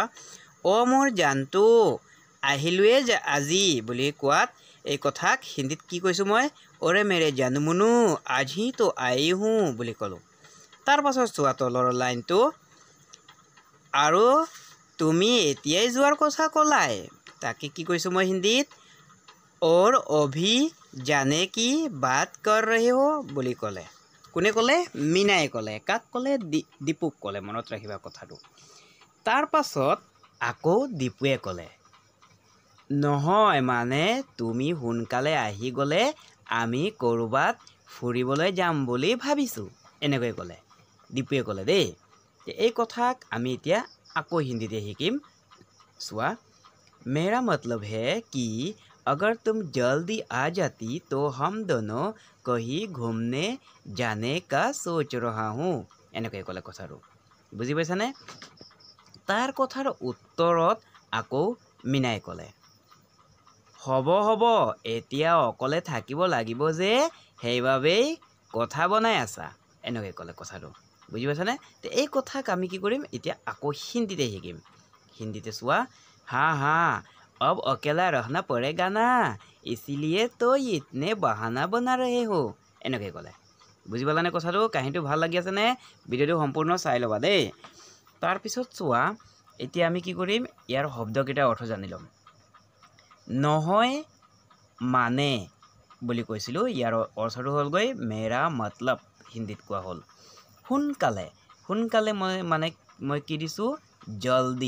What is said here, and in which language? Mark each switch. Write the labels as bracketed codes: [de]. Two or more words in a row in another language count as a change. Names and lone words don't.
[as] মোৰ জানটো আহিলোৱে আজি বুলি কোৱাত এই কথাক হিন্দীত কি কৈছোঁ মই [hi] ओरे मेरे जानूमुनु आज तो आई हो [as] বুলি ক'লোঁ। তাৰ পাছত চোৱা তলৰ লাইনটো আৰু তুমি এতিয়াই যোৱাৰ কথা ক'লাই তাকে কি কৈছোঁ মই হিন্দীত [hi] और अभी जाने की बात कर रहे हो [as] বুলি ক'লে। কোনে ক'লে? মিনাই ক'লে। কাক ক'লে? দীপুক ক'লে। মনত ৰাখিবা কথাটো। তাৰ পাছত আকৌ দীপুৱে ক'লে নহয় মানে তুমি সোনকালে আহি গ'লে আমি ক'ৰবাত ফুৰিবলৈ যাম বুলি ভাবিছোঁ এনেকৈ ক'লে। দীপুৱে ক'লে দেই। এই কথাক আমি এতিয়া আকৌ হিন্দীতে শিকিম। [hi] চোৱা मेरा मतलब है कि अगर तुम जल्दी आ जाती तो हम दोनों कहीं घूमने जाने का सोच रहा हूँ [as] এনেকৈ ক'লে কথাটো। বুজি পাইছানে? তাৰ কথাৰ উত্তৰত আকৌ মিনাই ক'লে হ'ব এতিয়া অকলে থাকিব লাগিব যে সেইবাবেই কথা বনাই আছা এনেকৈ ক'লে কথাটো। বুজি পাইছানে? এই কথাক আমি কি কৰিম এতিয়া আকৌ হিন্দীতে শিকিম। হিন্দীতে চোৱা [hi] हाँ अब अकेला रहना पड़ेगा ना इसीलिए तो इतने बहाना बना रहे हो [as] এনেকৈ ক'লে। বুজি পালানে কথাটো? কাহিনীটো ভাল লাগি আছেনে? ভিডিঅ'টো সম্পূৰ্ণ চাই ল'বা দেই। তাৰপিছত চোৱা এতিয়া আমি কি কৰিম ইয়াৰ শব্দকেইটাৰ অৰ্থ জানি ল'ম। নহয় মানে বুলি কৈছিলোঁ ইয়াৰ অৰ্থটো হ'লগৈ [hi] मेरा मतलब [as] হিন্দীত কোৱা হ'ল সোনকালে মই কি দিছোঁ জলদি।